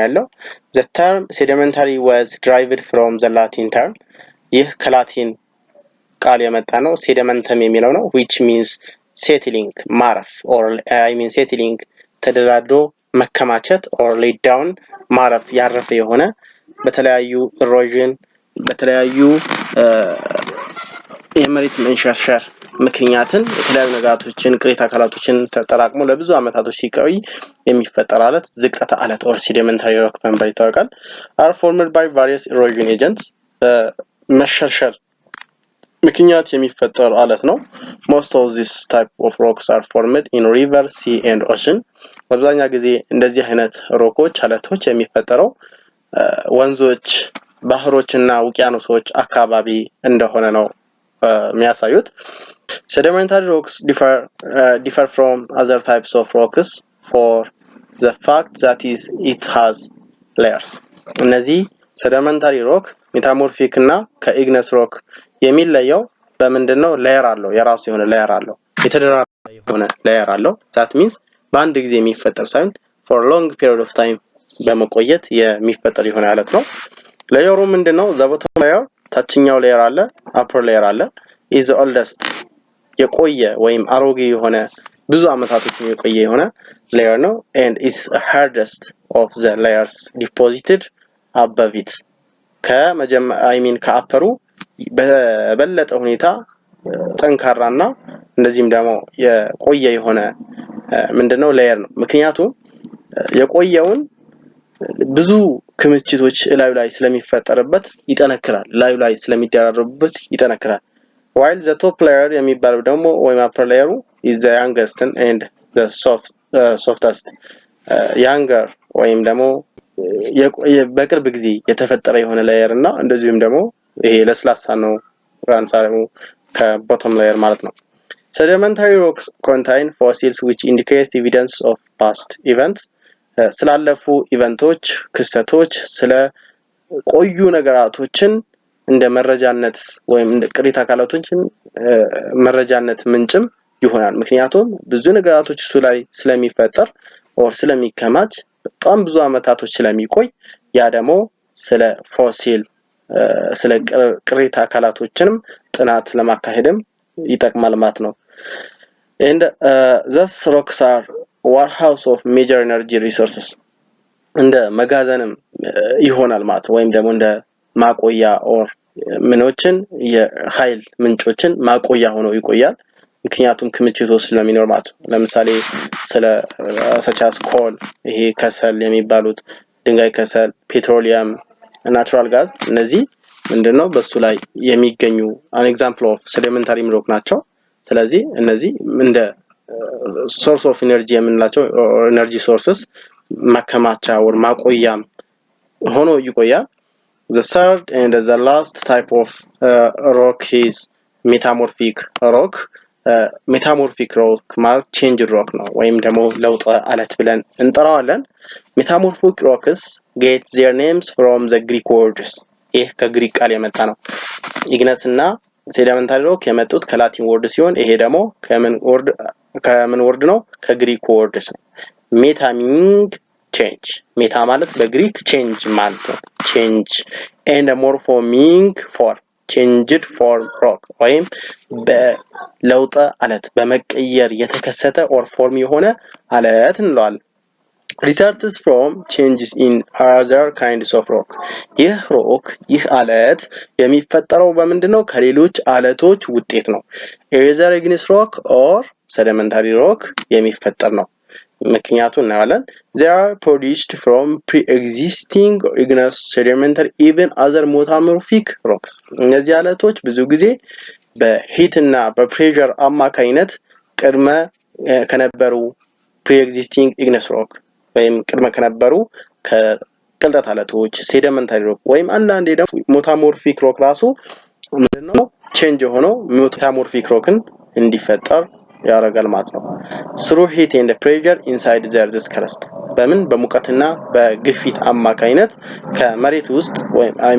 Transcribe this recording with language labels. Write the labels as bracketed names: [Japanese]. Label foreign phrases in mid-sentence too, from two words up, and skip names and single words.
[Amharic] ያለው [English] the term sedimentary was derived from the Latin term [Amharic] ይህ ከላቲን ቃል የመጣ ነው sedimentum የሚለው ነው [English] which means settling [Amharic] ማረፍ or [English] I mean settling [Amharic] ተደላድሎ መከማቸት [English] or lay down [Amharic] ማረፍ ያረፈ የሆነ በተለያዩ erosion በተለያዩ የመሬት መንሸርሸር ምክንያትን የተለያዩ ነገራቶችን ቅሪተ አካላቶችን ተጠራቅሞ ለብዙ አመታቶች ሲቆይ የሚፈጠር አለት ዝቅጠተ አለት [English] or sedimentary rock [Amharic] በመባል ይታወቃል [English] are formed by various erosion agents [Amharic] መሸርሸር ምክንያት የሚፈጠር አለት ነው [English] most of this type of rocks are formed in river sea and ocean [Amharic] በአብዛኛው ጊዜ እንደዚህ አይነት ሮኮች አለቶች የሚፈጠረው ወንዞች ባህሮችና ውቅያኖሶች አካባቢ እንደሆነ ነው የሚያሳዩት [English] sedimentary rocks differ from other types of rocks for the fact that it has layers [Amharic] እነዚህ [English] sedimentary rock metamorphic [Amharic] እና ከ [English] igneous rock [Amharic] የሚለየው በመንደነው ሌየር አለው የራሱ የሆነ ሌየር አለው የተደራረበ የሆነ ሌየር አለው [English] that means [Amharic] በአንድ ጊዜ የሚፈጠር ሳይሆን [English] for long period of time [Amharic] በመቆየት የሚፈጠር ይሆነ አለት ነው ሌየሩ ምንድነው [English] the bottom layer [Amharic] ታችኛው ሌየር አለ [English] upper layer [Amharic] አለ [English] is the oldest [Amharic] የቆየ ወይም አሮጌ የሆነ ብዙ አመታቶችን የቆየ የሆነ [English] layer ነው and is hardest of the layers deposited above it I mean [Amharic] ከአፐሩ በበለጠ ሁኔታ ጠንካራና እንደዚህም ደግሞ የቆየ የሆነ ምንድነው ሌየር ነው ምክንያቱም የቆየውን ብዙ ክምችቶች ላይ ስለሚፈጠርበት ይጠነክራል ላይ ስለሚደራረቡበት ይጠነክራል [English] while the top layer [Amharic] የሚባለው ደግሞ ወይም [English] upper layer is the youngest and the softest younger [Amharic] ወይም ደግሞ በቅርብ ጊዜ የተፈጠረ የሆነ ሌየር እና እንደዚህም ደግሞ ይሄ ለስላሳ ነው አንጻሩ ከቦተም ሌየር ማለት ነው [English] Sedimentary rocks contain fossils which indicate evidence of past events. [Amharic] ስላለፉ ኢቨንቶች ክስተቶች ስለ ቆዩ ነገራቶችን እንደ መረጃነት ወይም እንደ ቅሪተ አካላቶችን መረጃነት ምንጭም ይሆናል። ምክንያቱም ብዙ ነገራቶች እሱ ላይ ስለሚፈጠር ኦር ስለሚከማች በጣም ብዙ አመታቶች ስለሚቆይ ያ ደግሞ ስለ ፎሲል ስለ ቅሪተ አካላቶችንም ጥናት ለማካሄድም ይጠቅማል ማለት ነው። [English] and thus rocks are warehouse of major energy resources [Amharic] እንደ መጋዘንም ይሆናል ማለት ወይም ደግሞ እንደ ማቆያ ኦር ምኖችን የኃይል ምንጮችን ማቆያ ሆኖ ይቆያል። ምክንያቱም ክምችቱ ስለሚኖር ማለት ለምሳሌ ስለ [English] such as coal [Amharic] ይሄ ከሰል የሚባሉት ድንጋይ ከሰል [English] petroleum natural gas [Amharic] እነዚህ ምንድነው በሱ ላይ የሚገኙ [English] an example of sedimentary rock [Amharic] ናቸው። ስለዚህ እነዚህ እንደ [English] source of energy [Amharic] የምንላቸው [English] energy sources [Amharic] ማከማቻ ወር ማቆያም ሆኖ ይቆያል። [English] The third and the last type of rock is metamorphic rock. Metamorphic rock ማለት changed rock ነው [Amharic] ወይም ደግሞ ለውጥ አለት ብለን እንጠራዋለን። [English] Metamorphic rocks get their names from the Greek words. [Amharic] ይህ ከግሪክ ቃል የመጣ ነው። ኢግነስ እና [English] sedimentary rock [Amharic] የመጡት ከላቲን ወርድ ሲሆን ይሄ ደግሞ ከምን ወርድ ነው? ከግሪክ ወርድስ ነው። [English] meta meaning change [Amharic] ሜታ ማለት በግሪክ ቼንጅ ማለት ነው። ቼንጅ [English] and morphoming form changed form rock [Amharic] ወይም በለውጥ አለት በመቀየር የተከሰተ ኦር ፎርም የሆነ አለት እንለዋለን። [English] results from changes in other kinds of rock [Amharic] ይህ ሮክ ይህ አለት የሚፈጠረው በምንድነው? ከሌሎች አለቶች ውጤት ነው። [English] either igneous rock or sedimentary rock [Amharic] የሚፈጠር ነው። ምክንያቱም እናያለን [English] they are produced from pre-existing igneous sedimentary even other metamorphic rocks [Amharic] እነዚህ አለቶች ብዙ ጊዜ በሂት እና በፕሬሸር አማካይነት ቅድመ ከነበሩ [English] pre-existing igneous rock [Amharic] ወይም ቅድመ ከነበሩ ከቅልጠት አለቶች [English] sedimentary rock [Amharic] ወይም አንዳንዴ ደግሞ [English] metamorphic rock [Amharic] ራሱ ምንድነው ቼንጅ ሆኖ ሜታሞርፊክ ሮክን እንዲፈጠር ያረጋል ማለት ነው። [English] through heat and pressure inside the earth's crust [Amharic] በምን በሙቀትና በግፊት አማካይነት ከመሬት ውስጥ ወይም